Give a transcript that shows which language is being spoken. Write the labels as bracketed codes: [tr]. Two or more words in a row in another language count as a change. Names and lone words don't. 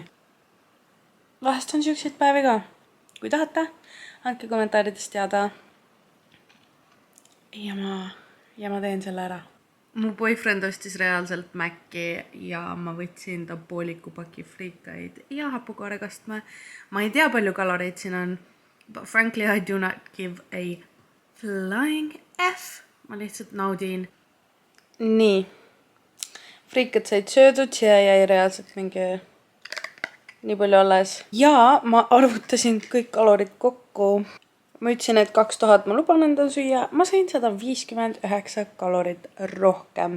[et] Vahest on siukseid päevi ka. Kui tahate, andke kommentaaridest teada. Ja ma teen selle ära. Mu boyfriend ostis reaalselt Mäkki ja ma võtsin ta pooliku paki friikaid ja hapukoorekastme. Ma ei tea, palju kaloreid siin on, [en] but frankly I do not give a flying F. [et] Ma lihtsalt naudin. Nii. Friikad said söödud, siia jäi reaalselt mingi nii palju alles. Ja ma arvutasin kõik kalorid kokku. Ma ütlesin, et 2000 ma luban endal süüa. Ma sain 159 kalorit rohkem.